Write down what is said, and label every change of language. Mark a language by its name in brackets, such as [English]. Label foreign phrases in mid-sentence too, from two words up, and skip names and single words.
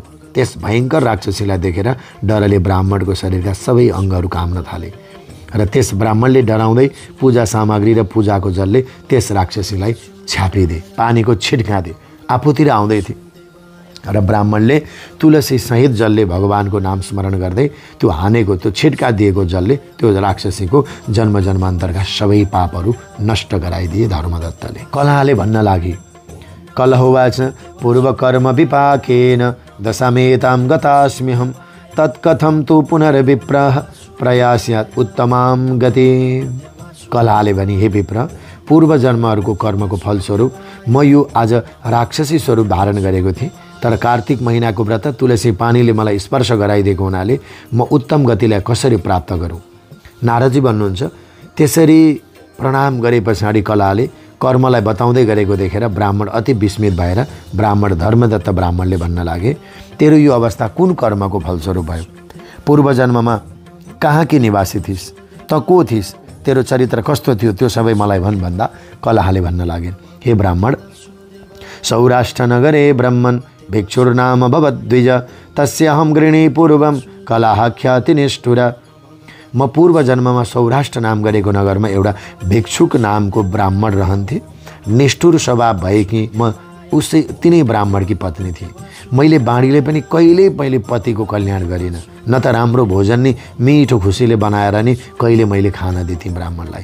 [Nepali] त्यस भयङ्कर राक्षसीलाई देखेर डरले ब्राह्मणको शरीरका सबै अङ्गहरू काम्न थाले र त्यस ब्राह्मणले डराउँदै पूजा सामग्री र पूजाको जलले त्यस राक्षसीलाई छ्यापिदिए, पानीको छिट्का दिए। आफूतिर आउँदै थिए र ब्राह्मणले तुलसी सहित जलले भगवानको नाम स्मरण गर्दै त्यो हानेको, त्यो छिट्का दिएको जलले त्यो राक्षसीको जन्म जन्मान्तरका सबै पापहरू नष्ट गराइदिए धर्मदत्तले। कलहले भन्न लागि, [Sanskrit] कलहोवाच पूर्वकर्म विपाकेन दशमेतां गतास्म्यहं तत्कथं तु पुनर्विप्रः प्रयास्यात् उत्तमां गति। [Nepali] कलहले भनी, हे विप्र, पूर्व जन्महरूको कर्मको फलस्वरूप म यो आज राक्षसी स्वरूप धारण गरेको थिएँ, तर कार्तिक महिनाको व्रत तुलसी पानीले मलाई स्पर्श गराइदिएको हुनाले म उत्तम गतिलाई कसरी प्राप्त गरौँ? नारदजी भन्नुहुन्छ, त्यसरी प्रणाम गरे पछाडि कलहले कर्मलाई बताउँदै गरेको देखेर ब्राह्मण अति विस्मित भएर ब्राह्मण धर्मदत्त ब्राह्मणले भन्न लागे, तेरो यो अवस्था कुन कर्मको फलस्वरूप भयो? पूर्व जन्ममा कहाँ कि निवासी थिइस्? त को थिइस्? तेरो चरित्र कस्तो थियो त्यो सबै मलाई भन् भन्दा कलहले भन्न लागे, [Sanskrit] हे ब्राह्मण, सौराष्ट्र नगरे ब्रह्मन् भिक्षुर्नाम भवद्विज तस्याहं गृणी पूर्वं कलहाख्याति निष्ठुर। [Nepali] म पूर्व जन्ममा सौराष्ट्र नाम गरेको नगरमा एउटा भिक्षुक नामको ब्राह्मण रहन्थे। निष्ठुर स्वभाव भएकी म उसै तिनै ब्राह्मणकी पत्नी थिए। मैले बाँडीले पनि कहिल्यै मैले पतिको कल्याण गरिनँ, न त राम्रो भोजन नि मिठो खुसीले बनाएर नि कहिले मैले खान दिथेँ ब्राह्मणलाई।